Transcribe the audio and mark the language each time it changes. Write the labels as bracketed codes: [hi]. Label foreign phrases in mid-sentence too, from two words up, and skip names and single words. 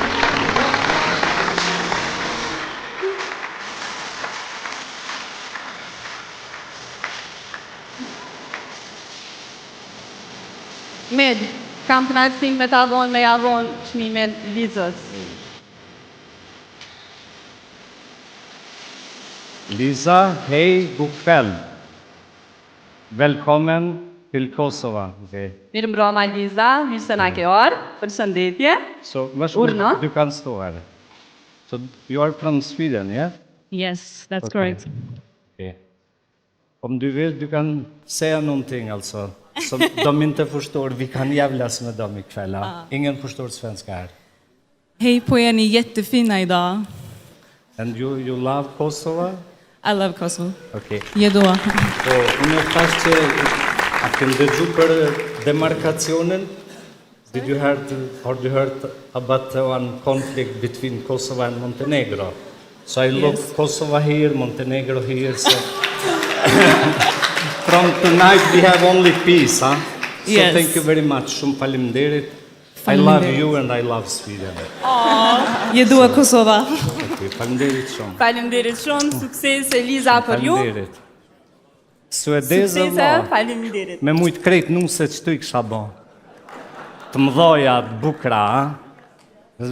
[sq] Med, kam kënaqësinë me ta dhënë me javon çmimin Lizës. Liza, [sv] hej, god kväll. Välkommen till Kosova. Okay. [sq] Mirëmbrëma Liza, mirë se na ke ardhur. Përshëndetje. [sv] So, Urna. du kan stå här. [en] So, you are from Sweden, yeah? Yes, that's Okay. correct. Okay. [sv] Om du vill, du kan säga någonting alltså. Som de inte förstår, vi kan jävlas med dem ikväll. Ingen förstår svenska här. Hej på er, ni är jättefina idag. [en] And you love Kosovo? I love Kosovo. Okay. [sq] Jedo. Po, unë thash që a ke ndëgju për demarkacionin? [en] Did you heard about one conflict between Kosovo and Montenegro? So I look Kosovo here, Montenegro here, so from tonight we have only peace, huh? So Yes. thank you very much. [sq] Shumë faleminderit. [en] I love you and I love Sweden. [sq] Jedo Kosova. Okay, faleminderit shumë. Faleminderit shumë, sukses Liza për ju. Faleminderit. Suedeze, Suksese, valla. faleminderit. Me mujtë krejt nuse që tu i kësha bo. Të mdoja, të bukra, ha?